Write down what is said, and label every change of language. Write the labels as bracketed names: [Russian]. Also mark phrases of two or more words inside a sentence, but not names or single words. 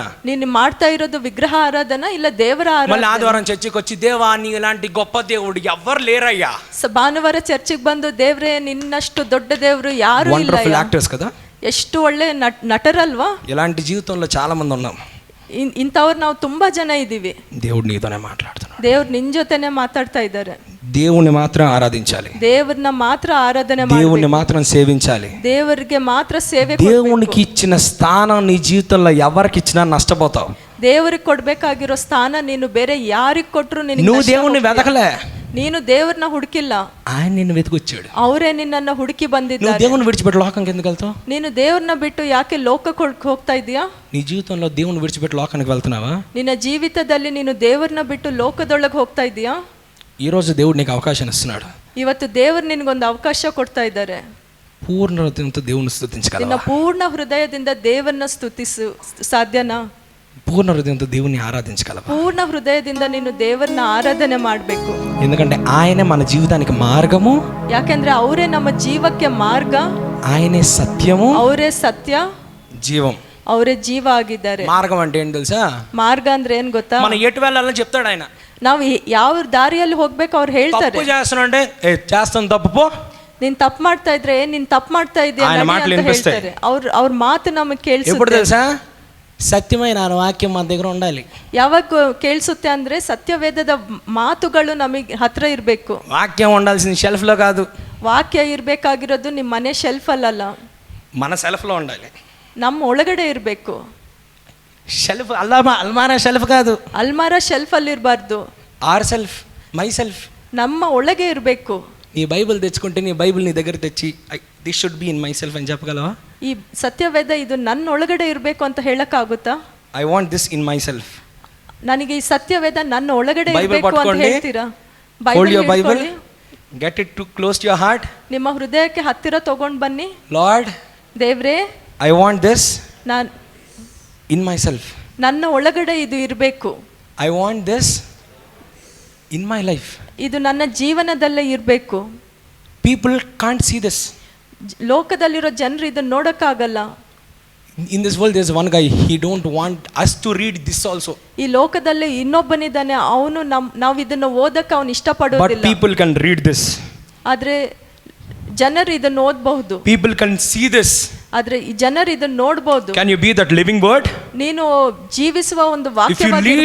[Kannada] ನೀನು ಮಾಡ್ತಾ ಇರೋದು ವಿಗ್ರಹ ಆರಾಧನ ಇಲ್ಲ ದೇವರ [Telugu] మళ్ళీ [Kannada] ಆರಾಧನೆ. [Telugu] ఆదివారం చర్చికి వచ్చి దేవా నీ ఇలాంటి గొప్ప దేవుడు ఎవ్వరు లేరయ్యా. [Kannada] ಭಾನುವಾರ ಚರ್ಚಿಗೆ ಬಂದು ದೇವ್ರೆ ನಿನ್ನಷ್ಟು ದೊಡ್ಡ ದೇವ್ರು ಯಾರು ಇಲ್ಲ. [English] wonderful actors [Telugu] కదా, [Kannada] ಎಷ್ಟು ಒಳ್ಳೆ ನಟರಲ್ವಾ? [Telugu] ఇలాంటి జీవితంలో చాలా మంది ఉన్నాం. [Kannada] ಇಂಥವ್ರು ನಾವು ತುಂಬಾ ಜನ ಇದ್ದೀವಿ. [Telugu] దేవుడు నీతోనే మాట్లాడుతున్నాడు. [Kannada] ದೇವ್ರು ನಿನ್ ಜೊತೆನೆ ಮಾತಾಡ್ತಾ ಇದ್ದಾರೆ. [Telugu] దేవుణ్ణి మాత్రం ఆరాధించాలి, [Kannada] ದೇವರನ್ನ ಮಾತ್ರ ಆರಾಧನೆ [Telugu] దేవుణ్ణి మాత్రం సేవించాలి. [Kannada] ದೇವರಿಗೆ ಮಾತ್ರ ಸೇವೆ [Telugu] దేవునికి ఇచ్చిన స్థానం నీ జీవితంలో ఎవరికి ఇచ్చినా నష్టపోతావు. [Kannada] ದೇವರಿಗೆ ಕೊಡ್ಬೇಕಾಗಿರೋ ಸ್ಥಾನ ನೀನು ಬೇರೆ ಯಾರಿಗೆ ಕೊಟ್ರು [Telugu] నువ్వు దేవుణ్ణి వెతకలే, [Kannada] ನೀನು ದೇವ್ರನ್ನ ಹುಡುಕಿಲ್ಲ, [Telugu] ఆయన నిన్ను వెతుకొచ్చాడు. [Kannada] ಅವರೇ ನಿನ್ನನ್ನು ಹುಡುಕಿ [Telugu] నువ్వు [Kannada] ಬಂದಿದ್ದಾರೆ. [Telugu] దేవుని విడిచిపెట్టి లోకంకి ఎందుకు వెళ్తావు? [Kannada] ನೀನು ದೇವ್ರನ್ನ ಬಿಟ್ಟು ಯಾಕೆ ಲೋಕಕ್ಕೆ ಹೋಗ್ತಾ ಇದೀಯಾ? [Telugu] నీ జీవితంలో దేవుని విడిచిపెట్టి లోకానికి వెళ్తున్నావా? [Kannada] ನಿನ್ನ ಜೀವಿತದಲ್ಲಿ ನೀನು ದೇವ್ರನ್ನ ಬಿಟ್ಟು ಲೋಕದೊಳಗೆ ಹೋಗ್ತಾ ಇದೀಯಾ? [Telugu] ఈ రోజు దేవుడు నీకు అవకాశం ఇస్తున్నాడు. [Kannada] ಇವತ್ತು ದೇವರು ನಿನಗೊಂದು ಅವಕಾಶ ಕೊಡ್ತಾ ಇದ್ದಾರೆ. [Telugu] పూర్ణ హృదయంతో దేవుని [Kannada] ನಿನ್ನ [Telugu] స్తుతించగలవా? [Kannada] ಪೂರ್ಣ ಹೃದಯದಿಂದ ದೇವರನ್ನ ಸ್ತುತಿಸು ಸಾಧ್ಯನಾ? [Telugu] పూర్ణ హృదయంతో దేవుని ఆరాధించగలవా? [Kannada] ಪೂರ್ಣ ಹೃದಯದಿಂದ ನೀನು ದೇವರನ್ನ ಆರಾಧನೆ ಮಾಡಬೇಕು. [Telugu] ఎందుకంటే ఆయనే మన జీవితానికి మార్గము, [Kannada] ಯಾಕೆಂದ್ರೆ ಅವರೇ ನಮ್ಮ ಜೀವಕ್ಕೆ ಮಾರ್ಗ, [Telugu] ఆయనే సత్యము, [Kannada] ಅವರೇ ಸತ್ಯ, [Telugu] జీవం. [Kannada] ಅವರೇ ಜೀವ ಆಗಿದ್ದಾರೆ. [Telugu] మార్గం అంటే ఏంటి తెలుసా? [Kannada] ಮಾರ್ಗ ಅಂದ್ರೆ ಏನ್ ಗೊತ್ತಾ? [Telugu] మనం ఎటు వెళ్ళాలని చెప్తాడు ఆయన. [Kannada] ನಾವು ಯಾವ ದಾರಿಯಲ್ಲಿ ಹೋಗ್ಬೇಕು ಅವ್ರು ಹೇಳ್ತಾರೆ. [Telugu] తప్పు చేస్తానంటే చేస్తాను తప్పు పో, [Kannada] ನೀನ್ ತಪ್ಪು ಮಾಡ್ತಾ ಇದ್ರೆ ನೀನ್ ತಪ್ಪು ಮಾಡ್ತಾ ಇದೀಯ [Telugu] ఆయన [Kannada] ನಡಿ [Telugu] మాటలు [Kannada] ಅಂತ [Telugu] వినిపిస్తాయి. [Kannada] ಹೇಳ್ತಾರೆ. ಅವ್ರ ಮಾತು ನಮಗೆ [Telugu] ఎప్పుడు [Kannada] ಕೇಳಿಸುತ್ತೆ. [Telugu] తెలుసా? సత్యమైన వాక్యం మన దగ్గర ఉండాలి. [Kannada] ಯಾವಾಗ ಕೇಳಿಸುತ್ತೆ ಅಂದ್ರೆ ಸತ್ಯವೇದದ ಮಾತುಗಳು ನಮಗೆ ಹತ್ರ ಇರಬೇಕು. [Telugu] వాక్యం ఉండాల్సిన షెల్ఫ్ లో కాదు, [Kannada] ವಾಕ್ಯ ಇರಬೇಕಾಗಿರೋದು ನಿಮ್ಮ ಮನೆ ಶೆಲ್ಫ್ ಅಲ್ಲಲ್ಲ, [Telugu] మన సెల్ఫ్ లో ఉండాలి. [Kannada] ನಮ್ಮ ಒಳಗಡೆ ಇರಬೇಕು. [Telugu] షెల్ఫ్ అల్మారా షెల్ఫ్ కాదు, [Kannada] ಅಲ್ಮಾರ ಶೆಲ್ಫ್ ಅಲ್ಲಿ ಇರಬಾರ್ದು, [English] our self, my self. [Kannada] ನಮ್ಮ ಒಳಗೆ ಇರಬೇಕು. [Telugu] నీ బైబిల్ తెచ్చుకుంటే నీ బైబిల్ నీ దగ్గర తెచ్చి [English] this should be in my self [Telugu] అని చెప్పగలవా? [Kannada] ಈ ಸತ್ಯವೇದ ಇದು ನನ್ನ ಒಳಗಡೆ ಇರಬೇಕು ಅಂತ ಹೇಳಕ್ಕಾಗುತ್ತಾ? [English] I want this in my self. [Kannada] ನನಗೆ ಈ ಸತ್ಯವೇದ ನನ್ನ ಒಳಗಡೆ ಬೈಬಲ್ ಇರಬೇಕು ಅಂತ ಪಡ್ಕೊಂಡು, ಹೇಳ್ತೀರಾ? [English] hold your Bible, [Kannada] ಹಿಡ್ಕೊಳ್ಳಿ. [English] get it to close to your heart. [Kannada] ನಿಮ್ಮ ಹೃದಯಕ್ಕೆ ಹತ್ತಿರ ತಗೊಂಡು ಬನ್ನಿ. ಲಾರ್ಡ್, ದೇವ್ರೇ, [English] I want this [Kannada] ನಾನು [English] in my self. [Kannada] ನನ್ನ ಒಳಗಡೆ ಇದು ಇರಬೇಕು. [English] I want this in my life. [Kannada] ಇದು ನನ್ನ ಜೀವನದಲ್ಲೇ ಇರಬೇಕು. [English] people can't see this. [Kannada] ಲೋಕದಲ್ಲಿರೋ ಜನರು ಇದನ್ನ ನೋಡಕ್ಕಾಗಲ್ಲ. [English] in this world there is one guy, he don't want us to read this also. [Kannada] ಈ ಲೋಕದಲ್ಲಿ ಇನ್ನೊಬ್ಬನಿದ್ದಾನೆ, ಅವನು ನಾವು ಇದನ್ನ ಓದಕ್ಕೆ ಅವನು ಬಟ್ ಇಷ್ಟಪಡೋದಿಲ್ಲ. [English] people can read this. [Kannada] ಆದ್ರೆ ಜನರು ಇದನ್ನ ಓದಬಹುದು. [English] people can see this. [Kannada] ಆದ್ರೆ ಈ ಜನರು ಇದನ್ನ ನೋಡಬಹುದು. [English] can you be that living word? [Kannada] ನೀನು ಜೀವಿಸುವ ಒಂದು [English] if you lead